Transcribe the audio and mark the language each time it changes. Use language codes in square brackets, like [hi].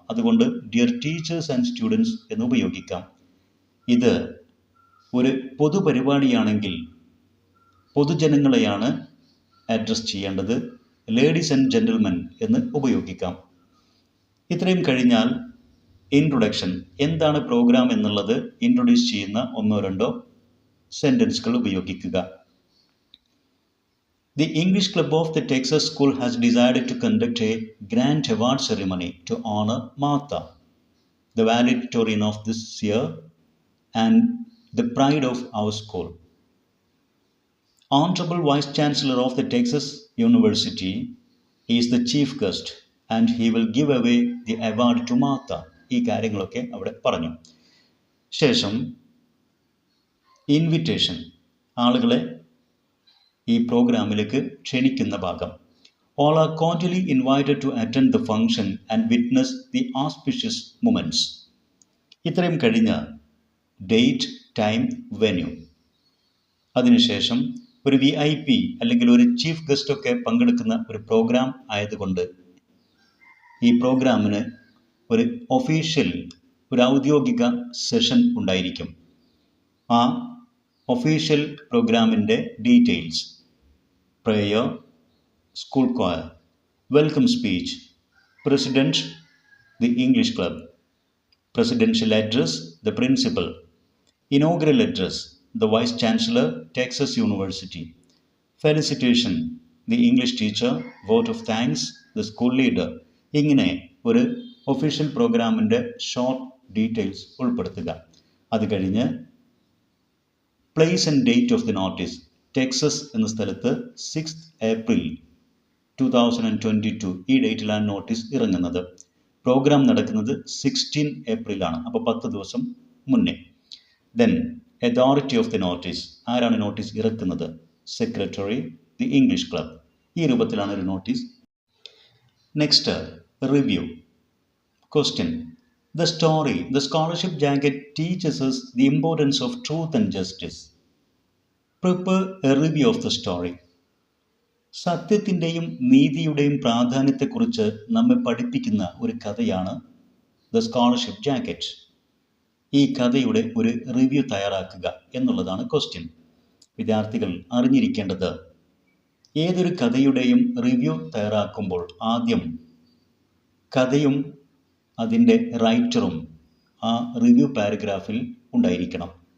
[ml] അതുകൊണ്ട് dear teachers and students എന്ന് ഉപയോഗിക്കാം. ഇത് ഒരു പൊതുപരിപാടിയാണെങ്കിൽ പൊതുജനങ്ങളെയാണ് അഡ്രസ് ചെയ്യേണ്ടത്. ലേഡീസ് ആൻഡ് ജെന്റിൽമെൻ എന്ന് ഉപയോഗിക്കാം. ഇത്രയും കഴിഞ്ഞാൽ ഇൻട്രൊഡക്ഷൻ, എന്താണ് പ്രോഗ്രാം എന്നുള്ളത് ഇൻട്രൊഡ്യൂസ് ചെയ്യുന്ന ഒന്നോ രണ്ടോ സെൻറ്റൻസുകൾ ഉപയോഗിക്കുക. [en] The English Club of the Texas School has decided to conduct a grand award ceremony to honor Martha, the valedictorian of this year and the pride of our school. Honorable Vice Chancellor of the Texas University is the chief guest and he will give away the award to Martha. [ml] ഈ കാര്യങ്ങളൊക്കെ അവിടെ പറഞ്ഞു. ശേഷം invitation, ആളുകളെ ഈ പ്രോഗ്രാമിലേക്ക് ക്ഷണിക്കുന്ന ഭാഗം. [en] All are cordially invited to attend the function and witness the auspicious moments. [ml] ഇത്രയും കഴിഞ്ഞ് ഡേറ്റ്, ടൈം, വെന്യൂ. അതിനുശേഷം ഒരു VIP അല്ലെങ്കിൽ ഒരു ചീഫ് ഗസ്റ്റൊക്കെ പങ്കെടുക്കുന്ന ഒരു പ്രോഗ്രാം ആയതുകൊണ്ട് ഈ പ്രോഗ്രാമിന് ഒരു ഒഫീഷ്യൽ, ഒരു ഔദ്യോഗിക സെഷൻ ഉണ്ടായിരിക്കും. ആ ഒഫീഷ്യൽ പ്രോഗ്രാമിൻ്റെ details, prayer, school choir, [en] welcome speech, President, the English Club, presidential address, the principal, inaugural address, the Vice Chancellor, Texas University, felicitation, the English teacher, vote of thanks, the school leader. [ml] ഇങ്ങനെ ഒരു official പ്രോഗ്രാമിൻ്റെ short details ഉൾപ്പെടുത്തുക. അത് കഴിഞ്ഞ് place and date of the notice, Texas എന്ന സ്ഥലത്ത് 6 April 2022 ഈ ഡേറ്റിലാണ് notice ഇറങ്ങുന്നത്. പ്രോഗ്രാം നടക്കുന്നത് 16 ഏപ്രിലാണ്, അപ്പോൾ 10 ദിവസം മുന്നേ. Then authority of the notice, ആരാണ് നോട്ടീസ് ഇറക്കുന്നത്? Secretary, the English club. ഈ രൂപത്തിലാണ് ഒരു notice. Next, review. Question: [en] The story, The Scholarship Jacket teaches us the importance of truth and justice. Prepare a review of the story. [ml] സത്യത്തിൻ്റെയും നീതിയുടെയും പ്രാധാന്യത്തെക്കുറിച്ച് നമ്മെ പഠിപ്പിക്കുന്ന ഒരു കഥയാണ് ദ സ്കോളർഷിപ്പ് ജാക്കറ്റ്. ഈ കഥയുടെ ഒരു റിവ്യൂ തയ്യാറാക്കുക എന്നുള്ളതാണ് ക്വസ്റ്റ്യൻ. വിദ്യാർത്ഥികൾ അറിഞ്ഞിരിക്കേണ്ടത്, ഏതൊരു കഥയുടെയും റിവ്യൂ തയ്യാറാക്കുമ്പോൾ ആദ്യം കഥയും അതിൻ്റെ റൈറ്ററും ആ റിവ്യൂ പാരഗ്രാഫിൽ ഉണ്ടായിരിക്കണം.